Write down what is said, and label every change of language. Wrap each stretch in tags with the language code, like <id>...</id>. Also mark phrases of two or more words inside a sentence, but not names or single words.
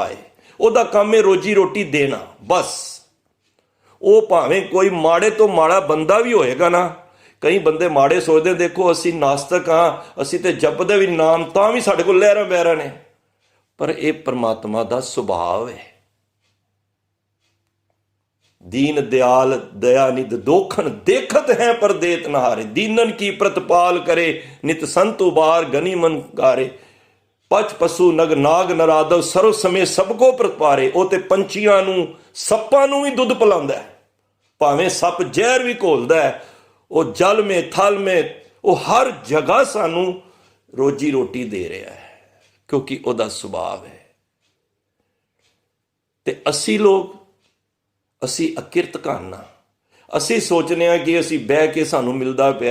<pa>ਉਹਦਾ ਕੰਮ ਹੈ ਰੋਜੀ ਰੋਟੀ ਦੇਣਾ, ਬਸ। ਉਹ ਭਾਵੇਂ ਕੋਈ ਮਾੜੇ ਤੋਂ ਮਾੜਾ ਬੰਦਾ ਵੀ ਹੋਏਗਾ ਨਾ, ਕਈ ਬੰਦੇ ਮਾੜੇ ਸੋਚਦੇ, ਦੇਖੋ ਅਸੀਂ ਨਾਸਤਕ ਹਾਂ, ਅਸੀਂ ਤੇ ਜਪਦੇ ਵੀ ਨਾਮ, ਤਾਂ ਵੀ ਸਾਡੇ ਕੋਲ ਲਹਿਰਾਂ ਬਹਿਰਾਂ ਨੇ, ਪਰ ਇਹ ਪਰਮਾਤਮਾ ਦਾ ਸੁਭਾਅ ਹੈ।</pa> <hi>दीन दयाल दया निध दोखन देखत है पर देत नहारे, दीनन की प्रतिपाल करे नित संत उबार गनी मन गारे, पच पशु नग नाग नरादव सर्व समय सबको प्रतिपारे।</hi> <pa>ਉਹ ਤੇ ਪੰਛੀਆਂ ਨੂੰ ਸੱਪਾਂ ਨੂੰ ਵੀ ਦੁੱਧ ਪਿਲਾਉਂਦਾ ਹੈ, ਭਾਵੇਂ ਸੱਪ ਜ਼ਹਿਰ ਵੀ ਘੋਲਦਾ ਹੈ, ਉਹ</pa> <hi>जल मे थल मे,</hi> <pa>ਉਹ ਹਰ ਜਗ੍ਹਾ ਸਾਨੂੰ ਰੋਜੀ ਰੋਟੀ ਦੇ ਰਿਹਾ ਹੈ, ਕਿਉਂਕਿ ਉਹਦਾ ਸੁਭਾਅ ਹੈ। ਤੇ ਅਸੀਂ ਅਕਿਰਤ ਕਾਨਾ, ਅਸੀਂ ਸੋਚਦੇ ਹਾਂ ਕਿ ਅਸੀਂ ਬਹਿ ਕੇ ਸਾਨੂੰ ਮਿਲਦਾ ਪਿਆ।</pa>